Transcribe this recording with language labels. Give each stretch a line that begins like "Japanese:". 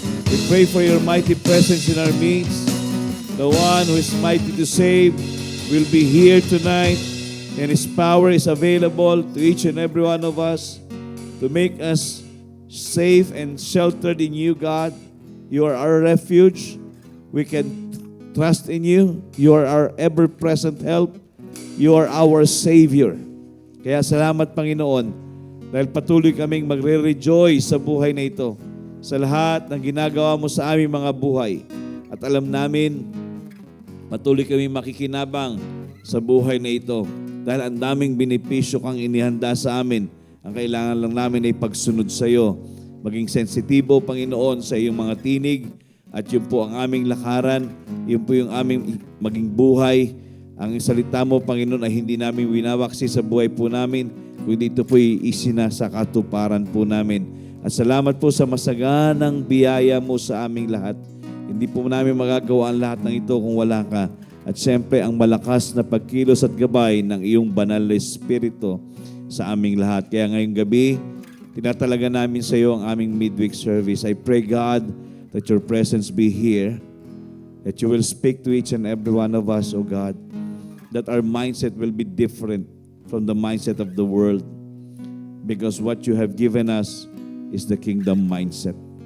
English: We pray for your mighty presence in our midst. The one who is mighty to save will be here tonight, and His power is available to each and every one of us to make us safe and sheltered in you, God. You are our refuge. We can trust in you. You are our ever-present help. You are our Savior.
Filipino: Kaya salamat, Panginoon. Dahil patuloy kaming magre-rejoice sa buhay na ito, sa lahat ng ginagawa mo sa aming mga buhay. At alam namin, patuloy kami makikinabang sa buhay na ito. Dahil ang daming benepisyo kang inihanda sa amin. Ang kailangan lang namin ay pagsunod sa iyo. Maging sensitibo, Panginoon, sa iyong mga tinig. At yun po ang aming lakaran. Yun po yung aming maging buhay. Ang salita mo, Panginoon, ay hindi namin winawaksi sa buhay po namin. Kundi ito po'y isinasakatuparan po namin. At salamat po sa masaganang biyaya mo sa aming lahat. Hindi po namin magagawa ang lahat ng ito kung wala ka. At siyempre, ang malakas na pagkilos at gabay ng iyong banal na Espiritu sa aming lahat. Kaya ngayong gabi, tinatalaga namin sa iyo ang aming midweek service.
English: I pray, God, that your presence be here, that you will speak to each and every one of us, O God, that our mindset will be different from the mindset of the world, because what you have given us is the kingdom mindset.